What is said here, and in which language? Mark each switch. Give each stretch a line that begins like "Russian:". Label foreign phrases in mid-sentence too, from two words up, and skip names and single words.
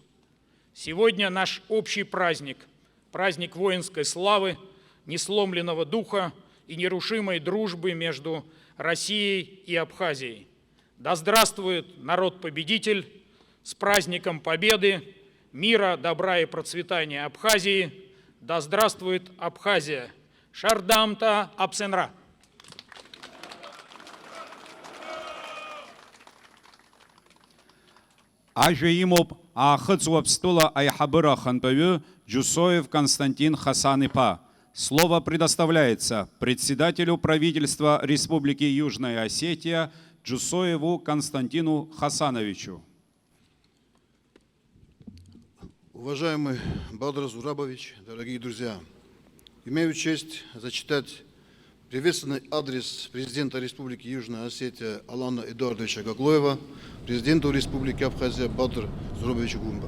Russian: Сегодня наш общий праздник, праздник воинской славы, несломленного духа и нерушимой дружбы между Россией и Абхазией. Да здравствует народ-победитель, с праздником Победы, мира, добра и процветания Абхазии. Да здравствует Абхазия!
Abkhazian: Шардамта Апсенра! Ажеимоп Ахыцуапстула Айхабыра Хантовю Джусоев Константин Хасан-Ипа.
Russian: Слово предоставляется председателю правительства Республики Южная Осетия Джусоеву Константину Хасановичу. Уважаемый Бадр Зурабович, дорогие друзья, имею честь зачитать приветственный адрес президента Республики Южная Осетия Алана Эдуардовича Гаглоева, президенту Республики Абхазия Бадр Зурабовичу Гумба.